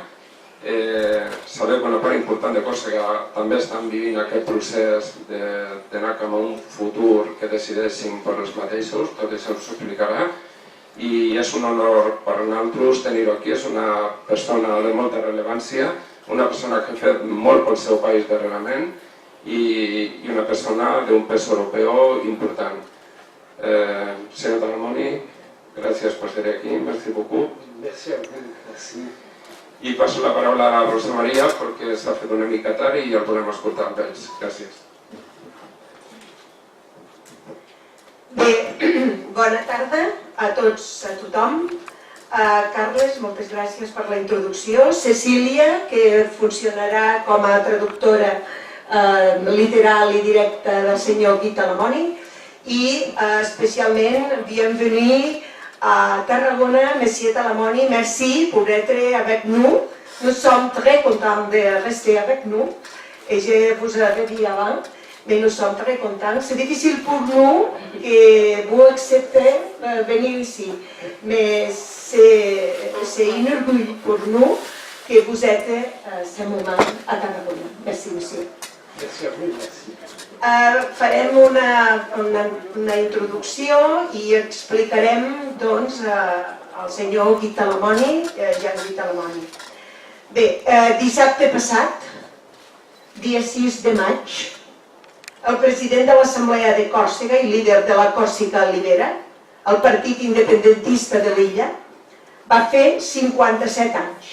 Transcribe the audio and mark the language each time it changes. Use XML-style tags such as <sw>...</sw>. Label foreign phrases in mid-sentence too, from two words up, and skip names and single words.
<ca>Sabeu que una part important de Còrsega també estan vivint aquest procés d'anar cap a un futur que decideixin per els mateixos, tot això us explicarà, i és un honor per nosaltres tenir-ho aquí. És una persona de molta rellevància, una persona que ha fet molt pel seu país darrerament i una persona d'un pes europeu important. Senyor Talamoni, gràcies per ser aquí,</ca> <fr>merci beaucoup. Merci a vous, merci.</fr> <ca>I passo la paraula a la Rosa Maria perquè s'ha fet una mica tard i el podem escoltar amb ells. Gràcies. Bé, bona tarda a tots, a tothom. Carles, moltes gràcies per la introducció. Cecília, que funcionarà com a traductora literal i directa del senyor Guy Talamoni. I especialment,</ca> <fr>bienvenue à Tarragona, Monsieur Talamoni, merci pour être avec nous. Nous sommes très contents de rester avec nous. Et je vous avais dit avant, mais nous sommes très contents. C'est difficile pour nous que vous acceptez de venir ici. Mais c'est un orgueil pour nous que vous êtes ce moment à Tarragona. Merci, monsieur. Merci a vous, merci.</fr> <ca>Farem una introducció i explicarem doncs al senyor Guy Talamoni, Jean Guy Talamoni. Bé, dissabte passat, dia 6 de maig, el president de l'Assemblea de Còrsega i líder de la Còrsega Libera, el partit independentista de l'illa, va fer 57 anys.</ca>